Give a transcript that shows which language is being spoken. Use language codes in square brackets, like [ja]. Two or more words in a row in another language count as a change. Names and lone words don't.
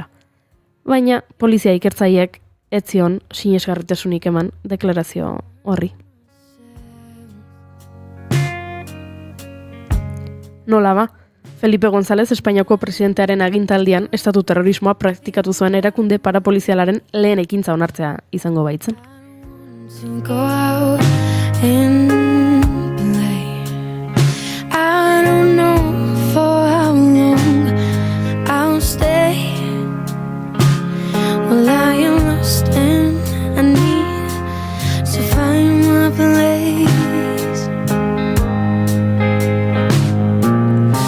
[eu] Baina polizia ikertzaileek ez zion sinesgarritasunik eman deklarazio horri. Nola ba, Felipe González Espainiako presidentearen agintaldian estatu terrorismoa praktikatu zuen erakunde parapolizialaren lehen ekintza onartzea izango baitzen. [en] I don't know for how long I'll stay. Well, I am lost and I need to find my place.